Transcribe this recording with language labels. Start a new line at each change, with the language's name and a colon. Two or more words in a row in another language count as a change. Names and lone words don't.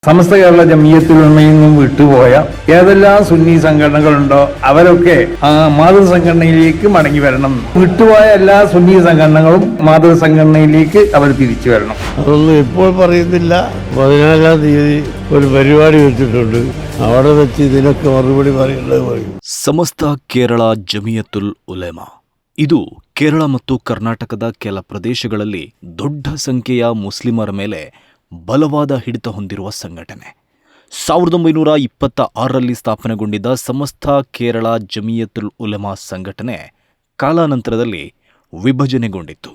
Malayalam: സമസ്ത കേരള ജമിയത്തുൽ ഉലമയിൽ നിന്നും വിട്ടുപോയ ഏതെല്ലാം സുന്നി സംഘടനകളുണ്ടോ അവരൊക്കെ മാതൃസംഘടനയിലേക്ക് മടങ്ങി വരണം. വിട്ടുപോയ എല്ലാ സുന്നി സംഘടനകളും മാതൃസംഘടനയിലേക്ക് അവർ തിരിച്ചു വരണം. അതൊന്നും ഇപ്പോൾ പറയുന്നില്ല. 14-ാം തീയതി ഒരു പരിപാടി വെച്ചിട്ടുണ്ട്. അവിടെ വെച്ച് ഇതിനൊക്കെ മറുപടി പറയേണ്ടത് പറയും.
Kannada: ಸಮಸ್ತ ಕೇರಳ ಜಮಿಯತುಲ್ ಉಲೇಮ ಇದು ಕೇರಳ ಮತ್ತು ಕರ್ನಾಟಕದ ಕೆಲ ಪ್ರದೇಶಗಳಲ್ಲಿ ದೊಡ್ಡ ಸಂಖ್ಯೆಯ ಮುಸ್ಲಿಮರ ಮೇಲೆ ಬಲವಾದ ಹಿಡಿತ ಹೊಂದಿರುವ ಸಂಘಟನೆ. 1926ರಲ್ಲಿ ಸ್ಥಾಪನೆಗೊಂಡಿದ್ದ ಸಮಸ್ತ ಕೇರಳ ಜಮಿಯತುಲ್ ಉಲೇಮಾ ಸಂಘಟನೆ ಕಾಲಾನಂತರದಲ್ಲಿ ವಿಭಜನೆಗೊಂಡಿತ್ತು.